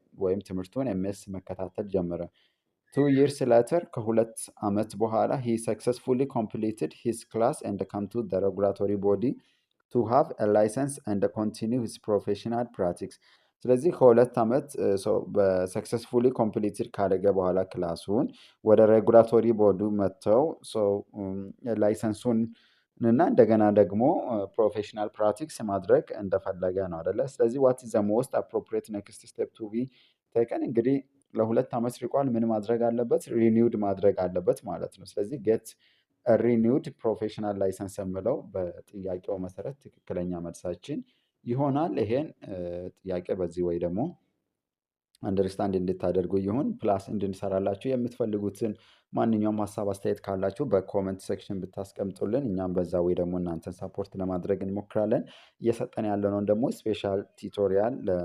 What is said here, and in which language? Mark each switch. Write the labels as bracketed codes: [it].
[am] ወይም ትምህርቱን ኤምኤስ መከታተል ጀመረ። [en] 2 years later [am] ከሁለት ዓመት በኋላ [en] he successfully completed his class and come to the regulatory body to have a license and continue his professional practice። [am] ስለዚህ ከሁለት ዓመት በሰክሰስፉሊ ኮምፕሊትድ ካደረገ በኋላ ክላሱን ወደ ሬጉላቶሪ ቦርዱ መጥተው ላይሰንሱን እና እንደገና ደግሞ ፕሮፌሽናል ፕራክቲስ ማድረግ እንደፈለገ ነው አይደለ? [en] ስለዚህ what is the most appropriate next step to be taken? [am] እንግዲህ ለሁለት ዓመት ሪቋል ምን ማድረግ አለበት? ሪኒውድ ማድረግ አለበት ማለት ነው። ስለዚህ ጌት ሪኒውድ ፕሮፌሽናል ላይሰንስ የምለው በጥያቄው መሰረት ትክክለኛ መልሳችን ይሆናል። ይሄን ጥያቄ በዚህ ወይ ደግሞ አንደርስታንድ እንድታደርጉ ይሁን። ፕላስ እንድንሰራላችሁ የምትፈልጉትን ማንኛውም ሀሳብ አስተያየት ካላችሁ በኮመንት ሴክሽን ብታስቀምጡልን እኛም በዛ ወይ ደግሞ እናንተን ሰፖርት ለማድረግ እንሞክራለን። እየሰጠን ያለነውን ደግሞ ስፔሻል ቲቶሪያል